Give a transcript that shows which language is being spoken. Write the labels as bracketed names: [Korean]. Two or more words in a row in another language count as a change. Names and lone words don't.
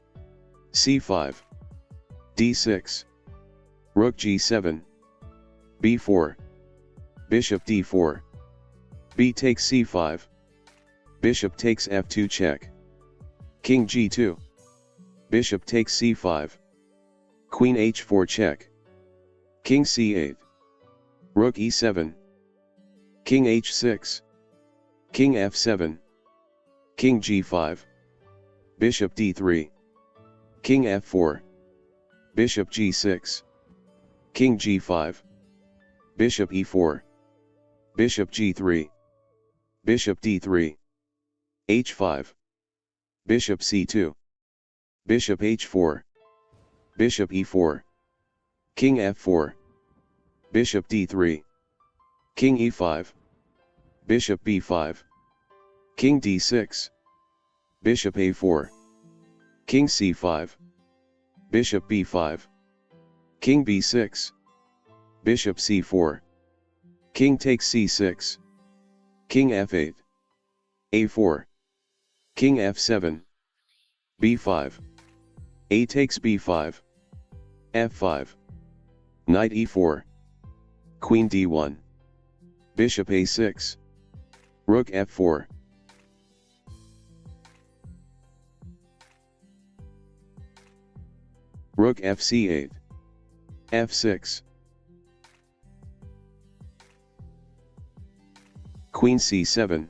[English] c5. d6. Rook g7. b4. Bishop d4. B takes c5. Bishop takes f2 check. King g2. Bishop takes c5. Queen h4 check. King c8. Rook e7. King h6. King f7. King g5. Bishop d3. King f4. Bishop g6. King g5. Bishop e4. Bishop g3. Bishop d3. h5. Bishop c2. Bishop h4. Bishop e4. King f4. Bishop d3. King e5. Bishop b5. King d6. Bishop a4. King c5. Bishop b5. King b6. Bishop c4. King takes c6. King f8. a4. King f7. b5. A takes b5. f5. Knight e4. Queen d1. Bishop a6. Rook f4. Rook fc8. f6. Queen c7.